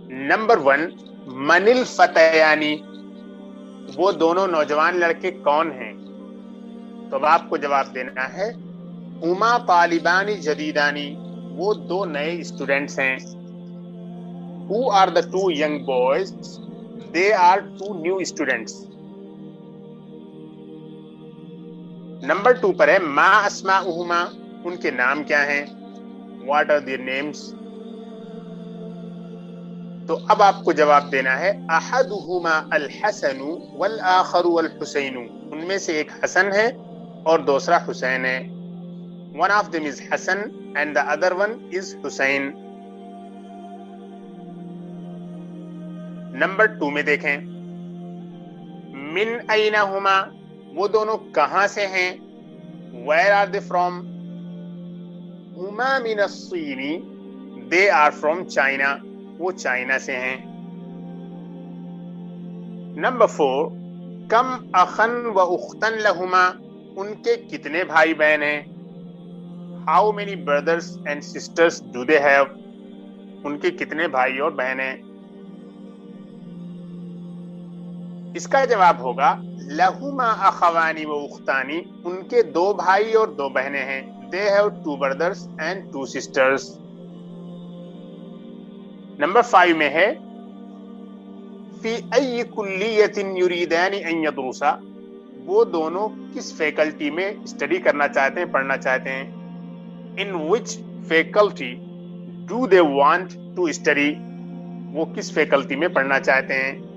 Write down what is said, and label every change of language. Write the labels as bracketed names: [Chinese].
[Urdu] Number 1، [Arabic] من الفتیانی، [Urdu] وہ دونوں نوجوان لڑکے کون ہیں؟ تو اب آپ کو جواب دینا ہے [Arabic] ہما طالبانی جدیدانی، [Urdu] وہ دو نئے اسٹوڈنٹس ہیں. [English] Who are the two young boys? They are two new students. [Urdu] Number 2 پر ہے [Arabic] ما اسماؤہما، [Urdu] ان کے نام کیا ہیں؟ [English] What are their names? [Urdu] تو اب آپ کو جواب دینا ہے [Arabic] احدہما الحسن والآخر الحسین، [Urdu] ان میں سے ایک حسن ہے اور دوسرا حسین ہے. [English] One of them is Hassan and the other one is Hussein. [Urdu] Number 2 میں دیکھیں [Arabic] من این ہما، [Urdu] وہ دونوں کہاں سے ہیں؟ [English] Where are they from? [Arabic] ہما من الصین، [English] they are from China، [Urdu] وہ چائنا سے ہیں. نمبر 4، [Arabic] کم اخن و اختن لہما، [Urdu] ان کے کتنے بھائی بہن ہیں؟ [English] How many brothers and sisters do they have? [Urdu] ان کے کتنے بھائی اور بہن ہیں؟ اس کا جواب ہوگا [Arabic] لہما اخوانی و اختانی، [Urdu] ان کے 2 بھائی اور 2 بہنیں ہیں. [English] They have 2 brothers and 2 sisters. [Urdu] Number 5 میں ہے [Arabic] فی ای کلیۃ یریدان ان یدرسا، [Urdu] وہ دونوں کس فیکلٹی میں اسٹڈی کرنا چاہتے ہیں، پڑھنا چاہتے ہیں. [English] In which faculty do they want to study؟ [Urdu] وہ کس فیکلٹی میں پڑھنا چاہتے ہیں.